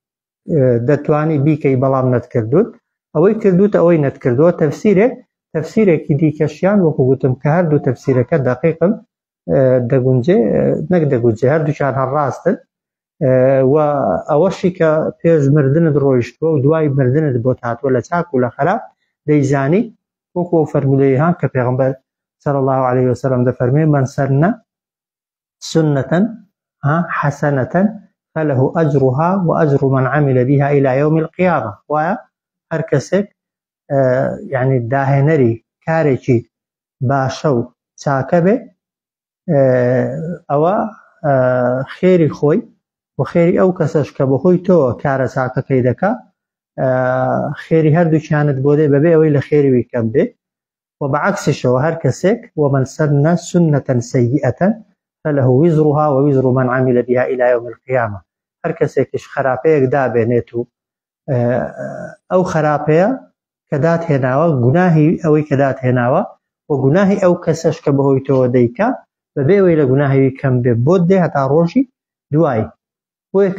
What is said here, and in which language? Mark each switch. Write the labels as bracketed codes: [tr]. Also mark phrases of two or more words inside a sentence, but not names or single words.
[ckb] دەتوانی بیکەی بەڵام نەتکردوت ئەوەی کردوتە ئەوەی نەتکردووە تەفسیرێکی دیکەشیان وەکو گوتم کە هەردوو تەفسیرەکە دەقیقن دەگونجێ نەک دەگونجێ هەردووچیان هەر ڕاستن و ئەوەشی کە پێش مردنت ڕۆیشتووە و دوای مردنت بۆ هاتووە لە چاک و لە خراپ دەیزانی وەکو فەرمودەی کە پێغەمبەر [ar] صلى الله عليه وسلم [ckb] دەفەرمێ [ar] من سن سنة حسنة فله أجرها وأجر من عمل بها إلى يوم القيامة [ckb] وهر کەسێک يعني داهێنەری کارێکی باشە و چاکە بێ ئەوە خێری خۆی و خێری ئەو کەسەش کە بەخۆی تۆ کارە چاکەکەی دەکا خێری هەردووکیانت بۆ دێ بەبێ ئەوەی لە خێری وی کەم بێ وبعكسشەوە هەر کەسێک [ar] ومن سن سنة سيئة فله وزرها ووزر من عمل بها إلى يوم القيامة [ckb] هەر کەسێکیش خراپەیەک دابێنێت و ئەو خراپەیە کە دادهێناوە گوناهی ئەوەی کە دادهێناوە و گوناهی ئەو کەسەش کە بەهۆی تۆوە دەیکا بەبێ ئەوەی لە گوناهی کەم بێ بۆت دێ هەتا ڕۆژی دوای بۆیە